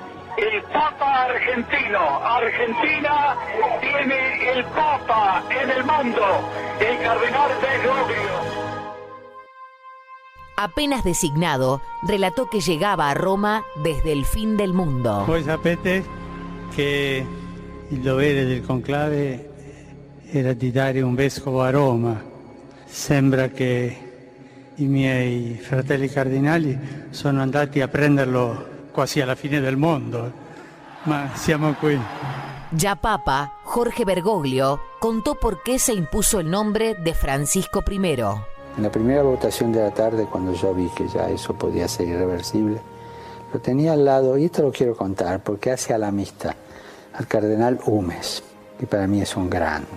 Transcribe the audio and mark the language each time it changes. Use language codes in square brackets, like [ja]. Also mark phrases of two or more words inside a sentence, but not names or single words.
[es] El papa argentino. Argentina tiene el papa en el mundo, el cardenal Bergoglio. Apenas designado, relató que llegaba a Roma desde el fin del mundo. [it] Voi sapete che il dovere del conclave era di dare un vescovo a Roma. Sembra che i miei fratelli cardinali sono andati a prenderlo quasi alla fine del mondo, ma siamo qui. [es] Ya papa, Jorge Bergoglio contó por qué se impuso el nombre de Francisco I. En la primera votación de la tarde, cuando yo vi que ya eso podía ser irreversible, lo tenía al lado, y esto lo quiero contar, porque hace a la amistad al cardenal Humes, que para mí es un grande.